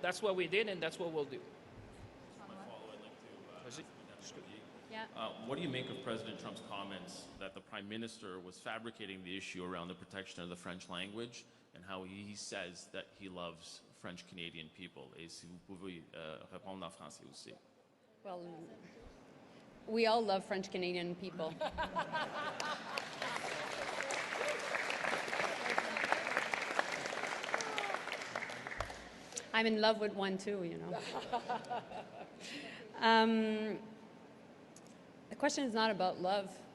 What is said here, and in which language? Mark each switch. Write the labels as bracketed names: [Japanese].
[English] That's what we did, and that's what we'll do. What do you make of President Trump's comments that the Prime Minister was fabricating the issue around the protection of the French language and how he says that he loves French-Canadian people? [French] Et si vous pouvez répondre en français aussi. [English] Well, we all love French-Canadian people. I'm in love with one too, The question is not about love.